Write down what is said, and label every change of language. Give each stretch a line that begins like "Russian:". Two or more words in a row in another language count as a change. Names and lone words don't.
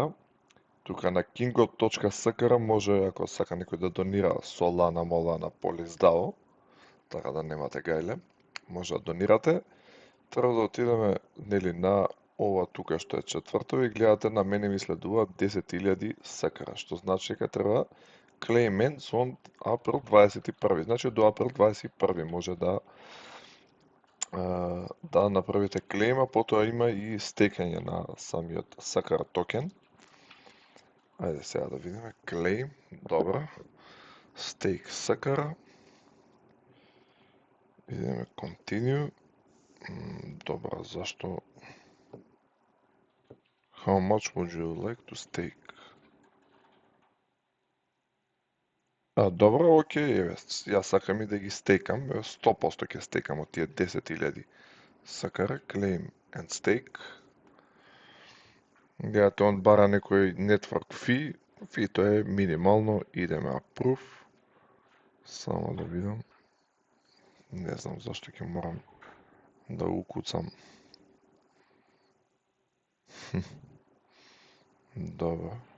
Macedonian: Тука на kingo.skr може, ако сака некој да донира Solana, Molana, Polis така да немате гајле, може да донирате. Треба да отидеме, нели, на ова тука што е четврто и гледате на мене ми следува 10.000 SKR, што значи дека треба
English: claim ends on
Macedonian: април 21. Значи до април 21 може да направите клейма, потоа има и стекање на самиот SKR токен. Ајде сега да видиме claim, добро. Stake SKR. Идеме continue. Добро, зашто?
English: How much would you like to stake?
Macedonian: Добро, окей, јас сакам и да ги стейкам, 100% ќе стейкам од тие 10.000 SKR,
English: claim and stake.
Macedonian: Гледате, он бара некој
English: network fee,
Macedonian: фито е минимално, идеме approve, само да видам, не знам зашто ќе морам да укуцам. Добро.